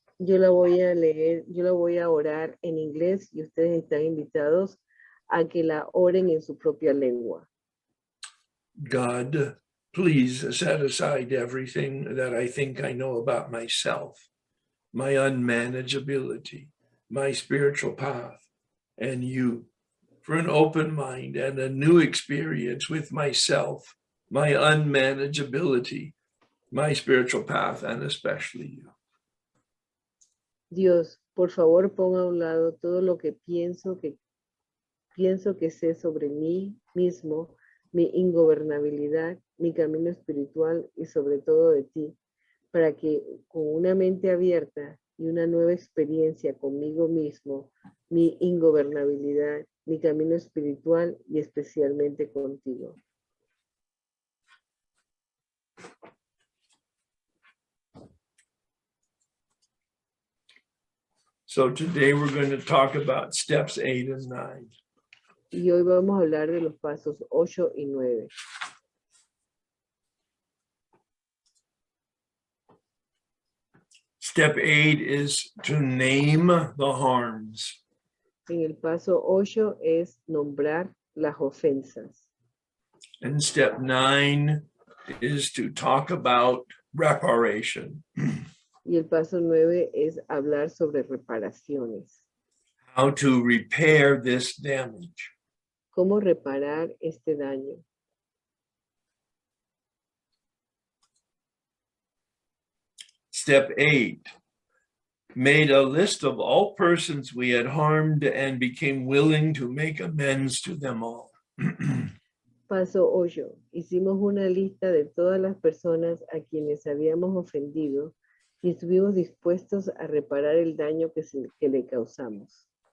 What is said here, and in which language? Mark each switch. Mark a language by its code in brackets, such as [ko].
[es] Yo la voy a leer, yo la voy a orar en inglés y ustedes están invitados a que la oren en su propia lengua. [en] God, please set aside everything that I think I know about myself, my unmanageability, my spiritual path, and you, for an open mind and a new experience with myself, my unmanageability, my spiritual path, and especially you. [es] Dios, por favor, ponga a un lado todo lo que pienso que sé sobre mí mismo, mi ingobernabilidad, mi camino espiritual y sobre todo de ti, para que con una mente abierta y una nueva experiencia conmigo mismo, mi ingobernabilidad, mi camino espiritual y especialmente contigo. [en] So today we're going to talk about steps 8 and 9. [es] Y hoy vamos a hablar de los pasos 8 y 9. [en] Step 8 is to name the harms. [es] En el paso 8 es nombrar las ofensas. [en] And step 9 is to talk about reparation. [es] Y el paso 9 es hablar sobre reparaciones. [en] How to repair this damage. [es] ¿Cómo reparar este daño? [en] Step 8, made a list of all persons we had harmed and became willing to make amends to them all. [es] Paso 8. Hicimos una lista de todas las personas a quienes habíamos ofendido y estuvimos dispuestos a reparar el daño que le causamos.